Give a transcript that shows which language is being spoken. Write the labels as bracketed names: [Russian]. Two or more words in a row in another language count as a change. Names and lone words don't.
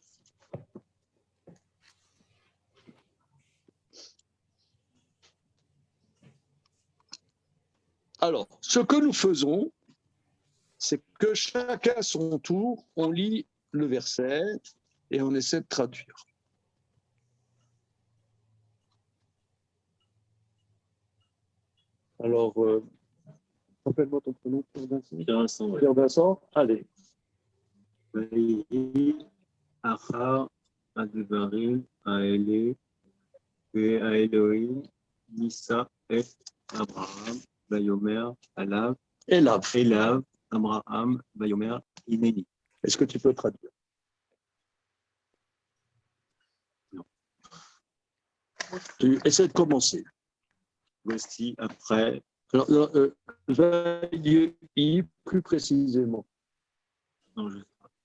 [French] Alors, ce que nous faisons, c'est que chacun à son tour, on lit le verset et on essaie de traduire. Alors, rappelle-moi ton prénom, Pierre Vincent. Pierre Vincent, ouais. Pierre Vincent, allez. [Hebrew] אחר, הדברים, האלה, והאלהים, נסה, את, אברהם, ויאמר, אליו, אליו, אברהם, ויאמר, הנני. [French] Est-ce que tu peux traduire? Non. Tu essaies de commencer. Voici après. Alors, Vayi, plus précisément. Non, je sais pas.